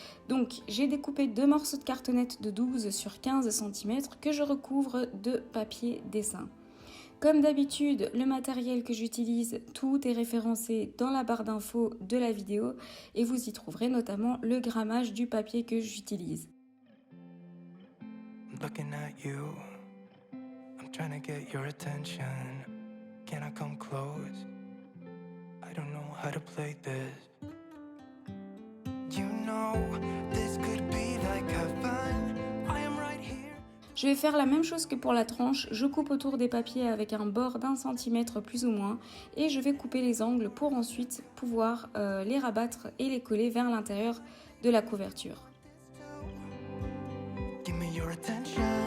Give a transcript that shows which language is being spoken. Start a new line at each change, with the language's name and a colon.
French: Donc j'ai découpé 2 morceaux de cartonnette de 12 sur 15 cm que je recouvre de papier dessin. Comme d'habitude, le matériel que j'utilise, tout est référencé dans la barre d'infos de la vidéo et vous y trouverez notamment le grammage du papier que j'utilise.
English: Looking at you, I'm trying to get your attention. Can I come close? I don't know how to play this. You know, this could be like heaven. I am right here.
French: Je vais faire la même chose que pour la tranche. Je coupe autour des papiers avec un bord d'1 cm plus ou moins et je vais couper les angles pour ensuite pouvoir les rabattre et les coller vers l'intérieur de la couverture.
English: Give me your attention.